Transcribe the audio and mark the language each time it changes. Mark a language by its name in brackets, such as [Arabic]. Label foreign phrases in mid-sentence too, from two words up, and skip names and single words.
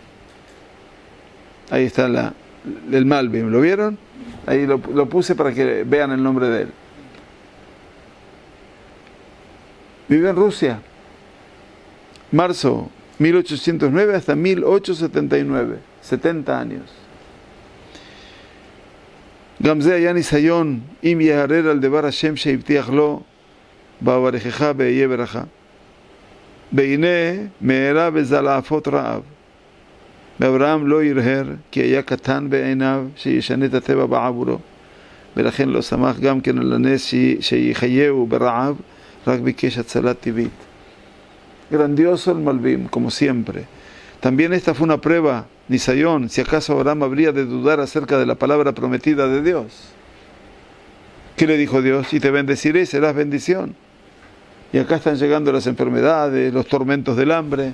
[Spanish] Ahí está el Malbim, ¿lo vieron? Ahí lo puse para que vean el nombre de él. Vive en Rusia, marzo 1809 hasta 1879, 70 años. [Hebrew] Gamze היה ניסיון אם יהרר על דבר השם שהבטיח לו בברכך ואהיה ברכה. והנה מהרה בזלעפות רעב. ואברהם לא הרהר כי היה קטן בעיניו שישנה את הטבע בעבורו. ולכן לא שמח גם כן על הנס שיחייהו ברעב, רק ביקש הצלת טבעית. [Spanish] Grandioso el Malbim, como siempre. También esta fue una prueba, Nisayón, si acaso Abraham habría de dudar acerca de la palabra prometida de Dios. ¿Qué le dijo Dios? Y te bendeciré y serás bendición. Y acá están llegando las enfermedades, los tormentos del hambre.